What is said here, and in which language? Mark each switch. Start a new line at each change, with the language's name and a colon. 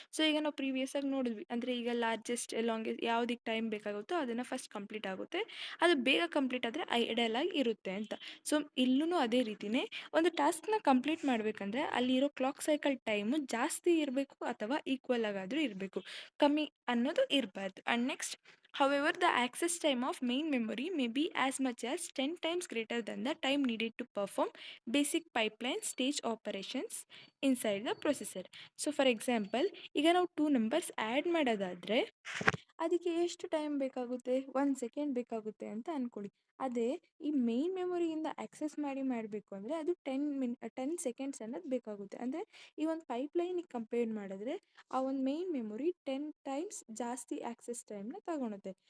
Kannada: So ಈಗ ನಾವು previous ಆಗಿ ನೋಡಿದ್ವಿ, ಅಂದರೆ ಈಗ ಲಾರ್ಜೆಸ್ಟ್ ಲಾಂಗೆಸ್ಟ್ ಯಾವುದಕ್ಕೆ ಟೈಮ್ ಬೇಕಾಗುತ್ತೋ ಅದನ್ನು ಫಸ್ಟ್ ಕಂಪ್ಲೀಟ್ ಆಗುತ್ತೆ, ಅದು ಬೇಗ ಕಂಪ್ಲೀಟ್ ಆದರೆ ಐಡಲ್ ಆಗಿ ಇರುತ್ತೆ ಅಂತ. ಸೊ ಇಲ್ಲೂ ಅದೇ ರೀತಿಯೇ ಒಂದು ಟಾಸ್ಕ್ನ ಕಂಪ್ಲೀಟ್ ಮಾಡಬೇಕಂದ್ರೆ ಅಲ್ಲಿರೋ ಕ್ಲಾಕ್ ಸೈಕಲ್ ಟೈಮು ಜಾಸ್ತಿ ಇರಬೇಕು ಅಥವಾ ಈಕ್ವಲ್ ಆಗಾದರೂ ಇರಬೇಕು, ಕಮ್ಮಿ ಅನ್ನೋದು ಇರಬಾರ್ದು.
English: And next, however, the access time of main memory may be as much as 10 times greater than the time needed to perform basic pipeline stage operations inside the processor.
Kannada: So for example, ಈಗ ನಾವು 2 numbers add ಮಾಡೋದಾದರೆ ಅದಕ್ಕೆ ಎಷ್ಟು time ಬೇಕಾಗುತ್ತೆ, 1 second ಬೇಕಾಗುತ್ತೆ ಅಂತ ಅಂದ್ಕೊಳ್ಳಿ. ಅದೇ ಈ ಮೇನ್ ಮೆಮೊರಿಯಿಂದ ಆಕ್ಸೆಸ್ ಮಾಡಬೇಕು ಅಂದರೆ ಅದು 10 ಸೆಕೆಂಡ್ಸ್ ಅನ್ನೋದು ಬೇಕಾಗುತ್ತೆ. ಅಂದರೆ ಈ ಒಂದು ಪೈಪ್ಲೈನಿಗೆ ಕಂಪೇರ್ ಮಾಡಿದ್ರೆ ಆ ಒಂದು ಮೇನ್ ಮೆಮೊರಿ 10 ಟೈಮ್ಸ್ ಜಾಸ್ತಿ ಆಕ್ಸೆಸ್ ಟೈಮ್ನ ತಗೊಳುತ್ತೆ.